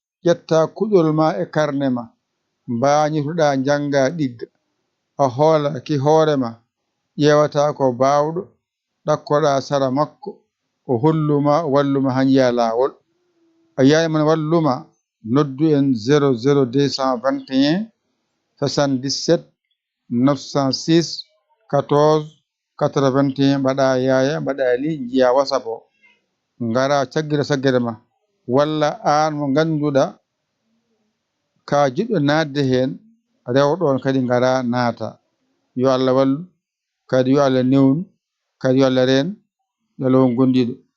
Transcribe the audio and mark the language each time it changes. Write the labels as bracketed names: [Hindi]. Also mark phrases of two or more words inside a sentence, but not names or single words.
[Fula] Ƴetta kuɗol ma e karne ma. Mbañitoɗa janga ɗigga. A hoola ki hoore ma. Ƴewata ko bawɗo. Ɗakkoɗa sara makko. O holluma, o walluma ha njiya lawol. A yiyani mon walluma, noddu en zéro zéro deux cent vingt et un soixante-dix-sept neuf cent six quatorze quatre-vingt-un. Mbaɗa yaya, mbaɗa li, njiya WhatsApp o. Ngara caggira saggere ma. Walla an mo ganduɗa ka jiɗɗo nadde hen, rewɗon kadi ngara naata. Yo Allah wallu, kadi yo Allah newnu, kadi yo Allah reen, yo Allah won gondiɗo.